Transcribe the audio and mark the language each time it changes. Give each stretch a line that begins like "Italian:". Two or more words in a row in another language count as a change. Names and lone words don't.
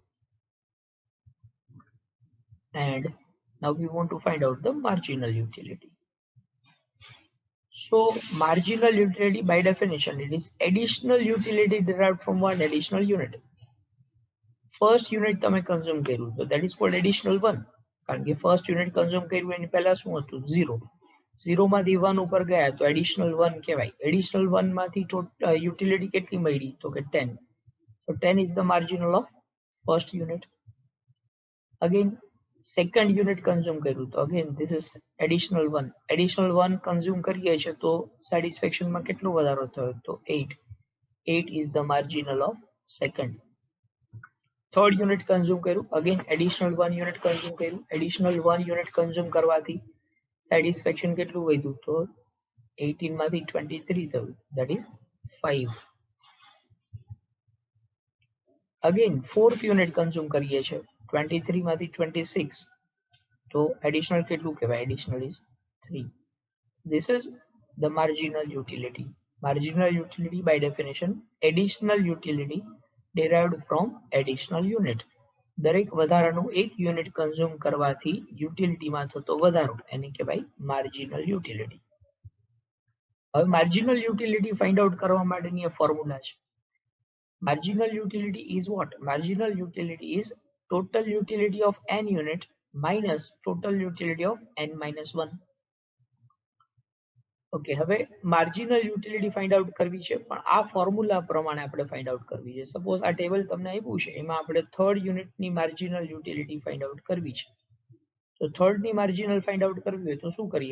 English: And now we want to find out the marginal utility. So marginal utility by definition, it is additional utility derived from one additional unit. First unit
Gujarati: તમે consume કર્યું તો
English: that is called additional one.
Gujarati: કારણ કે
English: first unit consume
Gujarati: કર્યું એની પહેલા શું હતું? 0. 0 માંથી 1 ઉપર ગયા તો additional 1 કહેવાય. additional 1 માંથી utility કેટલી મળી? તો કે 10.
English: So 10 is the marginal of first unit. Again second unit consume
Gujarati: કર્યું તો
English: again this is additional 1. additional 1 consume
Gujarati: કરીએ છે તો satisfaction માં કેટલો વધારો થયો? તો 8.
English: 8 is the marginal of second. Third unit consume કર્યું, again additional 1 unit consume કર્યું. additional 1 unit consume કરવાથી satisfaction
Gujarati: કેટલું વધ્યું? તો 18 માંથી 23 થયું,
English: that is 5. Again fourth unit consume
Gujarati: કરીએ છે 23 માંથી 26 તો additional કેટલું કહેવાય?
English: additional is 3. This is the marginal utility. Marginal utility by definition, additional utility derived from additional unit.
Gujarati: દરેક વધારાનું એક
English: unit consume
Gujarati: કરવાથી યુટિલિટીમાં થતો વધારો એને કહેવાય
English: marginal utility.
Gujarati: હવે
English: marginal utility find out
Gujarati: કરવા માટેની આ ફોર્મ્યુલા છે.
English: Marginal utility is what? Marginal utility is total utility of n unit minus total utility of n minus 1.
Gujarati: ઓકે, હવે
English: marginal utility find out
Gujarati: કરવી છે, પણ આ ફોર્મ્યુલા પ્રમાણે આપણે
English: find out
Gujarati: કરવી છે. સપોઝ આ ટેબલ તમને આપ્યું છે, એમાં આપણે થર્ડ યુનિટની
English: marginal utility find out
Gujarati: કરવી છે. તો થર્ડની
English: marginal find out
Gujarati: કરવી હોય તો શું કરીએ?